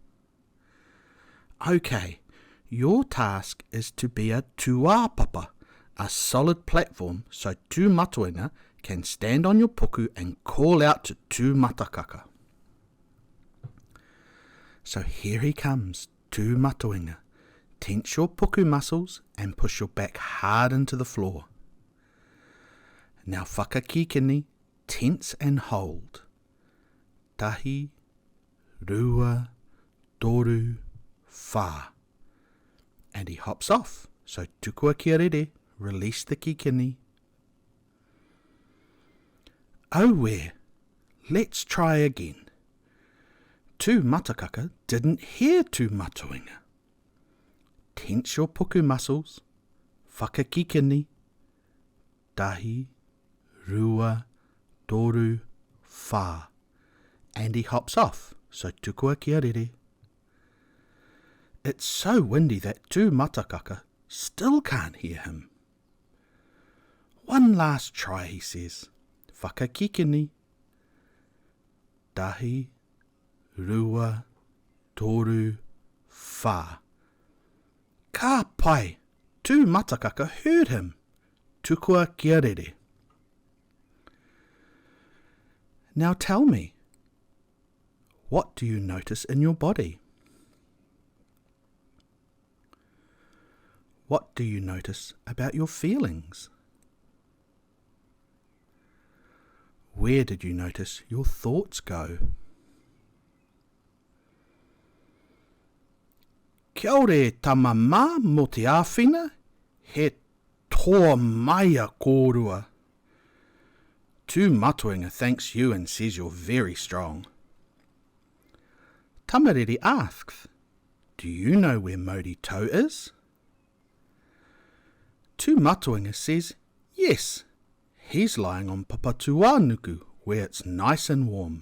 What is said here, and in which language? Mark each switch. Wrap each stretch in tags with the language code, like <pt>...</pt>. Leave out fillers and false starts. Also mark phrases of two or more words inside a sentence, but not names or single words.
<en>Okay, your task is to be a tuāpapa, a solid platform so Tu matoinga can stand on your puku and call out to Tu matakaka. So here he comes, Tu matoinga. Tense your puku muscles and push your back hard into the floor. Now whakakikini, tense and hold.</en> <mi>Tahi, rua, toru, whā.</mi> <en>And he hops off, so</en> <mi>tukua kia rere,</mi> <en>release the kikini. Oh where, let's try again. Tu matakaka didn't hear Tu matoinga. Tense your puku muscles,</en> <mi>whakakikini, tahi, rua, toru, whā.</mi> <en>And he hops off, so</en> <mi>tukua kia rere.</mi> <en>It's so windy that Tu matakaka still can't hear him. One last try, he says.</en> <mi>Whakakikini, tahi, rua, toru, whā. Ka pai,</mi> <en>Tu matakaka heard him.</en> <mi>Tukua kia rere.</mi> <en>Now tell me, what do you notice in your body? What do you notice about your feelings? Where did you notice your thoughts go?</en> <mi>Kia ore tamama mo te āwhina, he toa maia kōrua.</mi> <en>Tu matoinga thanks you and says you're very strong. Tamariki asks, do you know where Mauri Tau is? Tūmatuanga says, yes, he's lying on Papatuanuku, where it's nice and warm.</en>